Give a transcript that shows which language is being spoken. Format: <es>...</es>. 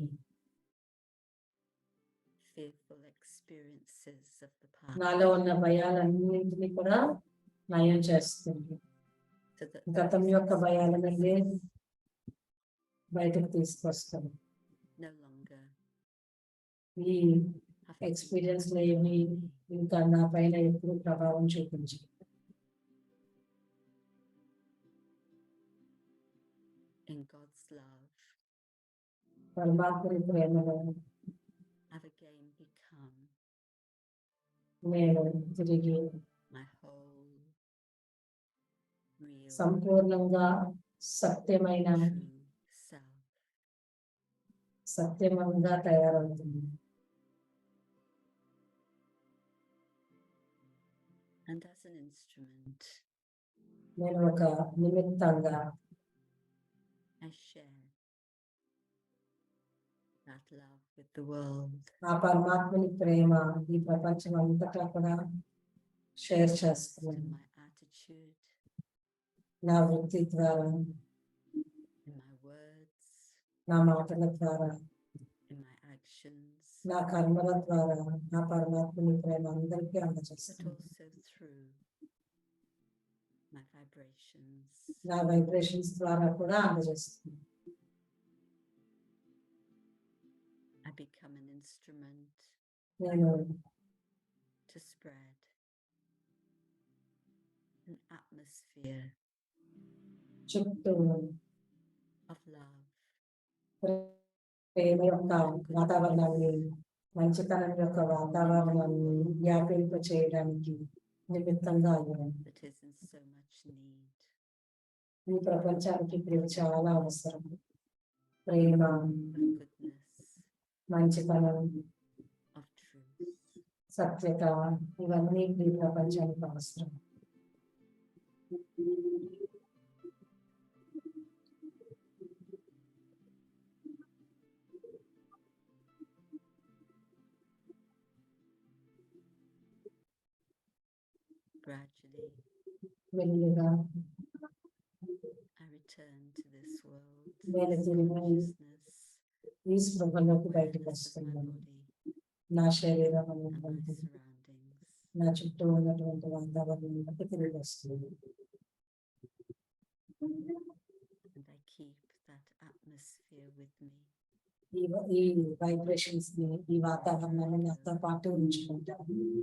<en>many fearful experiences of the past,</en> <te>నాలో ఉన్న భయాలన్నింటినీ కూడా నయం చేస్తుంది.</te> <en>so that</en> <te>గతం</te> <en>those</en> <te>యొక్క భయాల నుండి బయటకు తీసుకొస్తుంది.</te> <en>no longer</en> <te>ఈ</te> <en>have to</en> <te>ఎక్స్పీరియన్స్</te> <en>rely</en> <te>ఏమి</te> <en>on me.</en> <te>ఇంకా నా పైన ఎప్పుడు ప్రభావం చూపించు.</te> <en>In God's love,</en> <te>పరమాత్మని ప్రేమలో</te> <en>I've again become</en> <te>నేను తిరిగి</te> <en>my whole, real,</en> <te>సంపూర్ణంగా సత్యమైన</te> <en>true self.</en> <te>సత్యమంగా తయారవుతుంది.</te> <en>And as an instrument,</en> <te>నేను ఒక నిమిత్తంగా</te> <en>I share that love with the world.</en> <te>ఆ పరమాత్మని ప్రేమ ఈ ప్రపంచం అంతటా కూడా షేర్</te> <en>First</en> <te>చేస్తున్నాను.</te> <en>in my attitude,</en> <te>నా వృత్తి ద్వారా,</te> <en>in my words,</en> <te>నా మాటల ద్వారా,</te> <en>in my actions,</en> <te>నా కర్మల ద్వారా నా పరమాత్మని ప్రేమ అందరికీ</te> <en>but</en> <te>అందజేస్తున్నాను.</te> <en>also through my vibrations.</en> <te>నా వైబ్రేషన్స్ ద్వారా కూడా అందజేస్తున్నాను.</te> <en>I become an instrument</en> <te>నేను</te> <en>to spread an atmosphere</en> <te>చుట్టూ</te> <en>of love,</en> <te>ప్రేమ యొక్క వాతావరణాన్ని, మంచితనం యొక్క వాతావరణాన్ని వ్యాపింప చేయడానికి నిమిత్తంగా అయ్యాను.</te> <en>that is in so much need.</en> <te>ఈ ప్రపంచానికి ఇప్పుడు ఇవి చాలా అవసరం. ప్రేమ,</te> <en>Of goodness,</en> <te>మంచితనం,</te> <en>of truth.</en> <te>సత్యత, ఇవన్నీ ఈ ప్రపంచానికి అవసరం.</te> <en>Gradually,</en> <te>మెల్లిగా</te> <en>I return to this world,</en> <te>నేను</te> <en>this</en> <te>తిరిగి</te> <en>consciousness,</en> <te>ఈ స్పృహలోకి బయటకు</te> <en>awareness of my</en> <te>వస్తున్నాను.</te> <en>body</en> <te>నా శరీరం</te> <en>and my</en> <te>అనేటువంటి</te> <en>surroundings.</en> <te>నా చుట్టూ ఉన్నటువంటి వాతావరణంలోకి తిరిగి వస్తుంది.</te> <en>And I keep that atmosphere with me.</en> <te>ఈ వైబ్రేషన్స్ ని, ఈ వాతావరణాన్ని నాతో పాటు ఉంచుకుంటాను.</te>